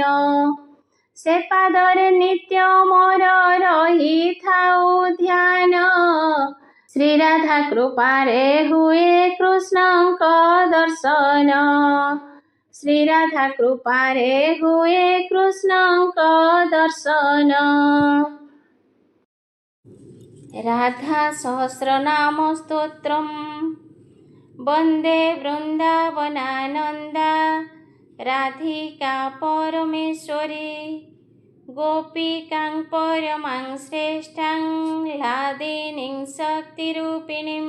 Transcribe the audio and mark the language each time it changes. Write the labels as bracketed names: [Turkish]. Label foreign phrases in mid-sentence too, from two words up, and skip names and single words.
[Odia] ସେ ପାଦରେ ନିତ୍ୟ ମୋର ରହି ଥାଉ ଧ୍ୟାନ, ଶ୍ରୀ ରାଧା କୃପାରେ ହୁଏ କୃଷ୍ଣଙ୍କ ଦର୍ଶନ। ଶ୍ରୀ ରାଧା କୃପାରେ ହୁଏ କୃଷ୍ଣଙ୍କ ଦର୍ଶନ। [Sanskrit] राधा सहस्रनाम स्तोत्रम वंदे वृंदावनानंदा, राधिका परमेश्वरी। गोपिकां परमां श्रेष्ठां, ह्लादिनीं शक्तिरूपिणीं।